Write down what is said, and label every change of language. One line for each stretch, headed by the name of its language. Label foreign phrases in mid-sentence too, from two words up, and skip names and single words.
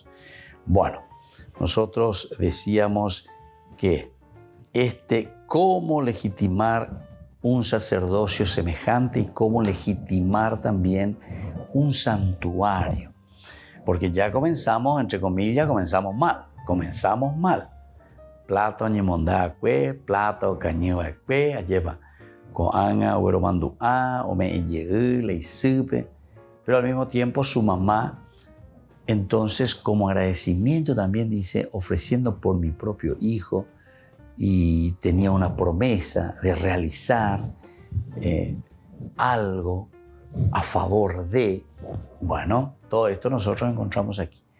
Spanish: Bueno, nosotros decíamos que cómo legitimar un sacerdocio semejante y cómo legitimar también un santuario. Porque ya comenzamos, entre comillas, comenzamos mal.
Guarani: Plato ñemondacue, plato cañuacue, lleva coanga, ueromanduá, ome enyeu, leisupe.
Spanish: Pero al mismo tiempo su mamá, entonces como agradecimiento también dice, ofreciendo por mi propio hijo, y tenía una promesa de realizar algo a favor de, bueno, todo esto nosotros encontramos aquí.